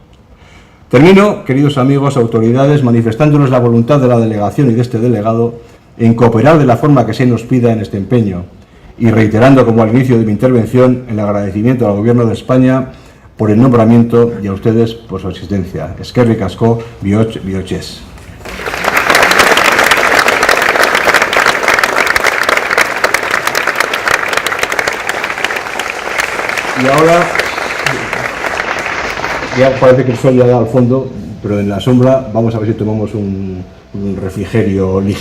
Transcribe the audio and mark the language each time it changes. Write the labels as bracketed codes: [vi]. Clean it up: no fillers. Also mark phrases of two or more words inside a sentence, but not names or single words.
[es] Termino, queridos amigos, autoridades, manifestándoles la voluntad de la delegación y de este delegado en cooperar de la forma que se nos pida en este empeño y reiterando, como al inicio de mi intervención, el agradecimiento al Gobierno de España por el nombramiento y a ustedes por su asistencia. [eu] Eskerrik asko, bihotxez. [es] Y ahora, ya parece que el sol ya da al fondo, pero en la sombra vamos a ver si tomamos un refrigerio ligero.